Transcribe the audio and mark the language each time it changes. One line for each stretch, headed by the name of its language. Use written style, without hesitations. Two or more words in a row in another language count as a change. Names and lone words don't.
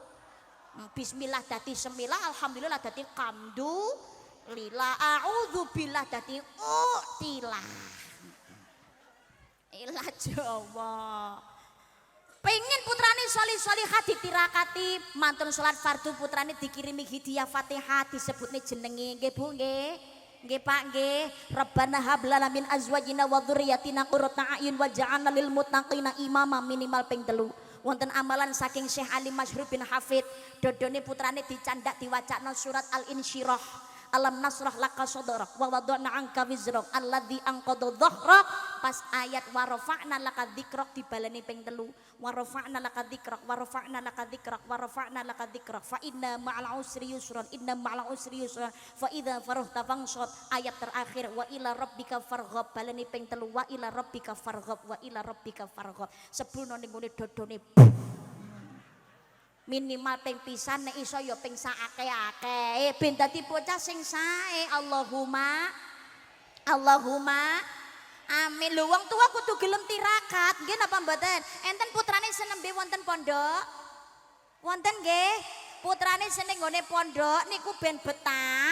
Javanese: Bismillah dadi semilah, alhamdulillah dadi kamdu, lillah a'udzubillah dadi utilah. Ilah Jawa. Pengen putrane solih-solihah ditirakati mantun salat fardu putrane dikirimi hidayah Fatihah disebutne jenenge nggih Bu nggih. Nggih Pak nggih.
Arabic: ربنا هب لنا من أزواجنا وذرياتنا قرة أعين واجعلنا للمتقين إماما
Javanese: minimal ping 3. Wonten amalan saking Syekh Ali Masyhur bin Hafid dodone putrane dicandak diwacana surat Al-Insyirah.
Arabic: ألم نشرح لك صدرك ووضعنا عنك وزرك الذي أنقض ظهرك.
Javanese: Pas ayat
Arabic: ورفعنا لك ذكرك
Javanese: dibaleni ping 3.
Arabic: ورفعنا لك ذكرك ورفعنا لك ذكرك ورفعنا لك ذكرك فإن مع العسر يسرا إن مع العسر يسرا فإذا فرغت فانصب.
Javanese: Ayat terakhir
Arabic: وإلى ربك فارغب
Javanese: baleni ping 3
Arabic: وإلى ربك فارغب وإلى ربك فارغب.
Javanese: Sebelum ning ngene dodone minimal ping pisan nek iso ya ping saake-ake ben dadi bocah sing sae.
Arabic: اللهم آمين.
Javanese: Lho wong tua kudu gelem tirakat nggih napa mboten? Enten putrane senembe wonten pondok wonten nggih putrane seneng nggone pondok niku ben betah.